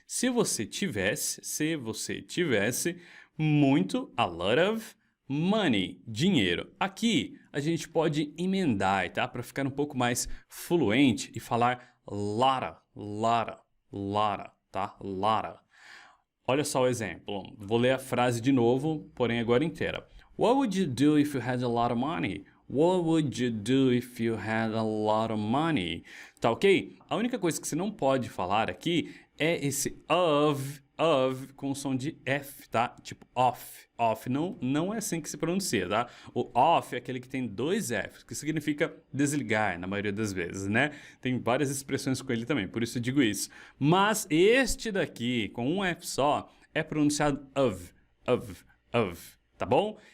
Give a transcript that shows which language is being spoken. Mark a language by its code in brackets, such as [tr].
[pt] Se você tivesse muito, [en] a lot of money, [pt] dinheiro. Aqui a gente pode emendar, tá? Para ficar um pouco mais fluente e falar lotta, tá? Lotta. Olha só o exemplo. Vou ler a frase de novo, porém agora inteira. [en] What would you do if you had a lot of money? What would you do if you had a lot of money? [pt] Tá ok? A única coisa que você não pode falar aqui é esse of com o som de F, tá? Tipo off. Off não é assim que se pronuncia, tá? O off é aquele que tem dois Fs, que significa desligar, na maioria das vezes, né? Tem várias expressões com ele também, por isso eu digo isso. Mas este daqui, com um F só, é pronunciado of, tá bom?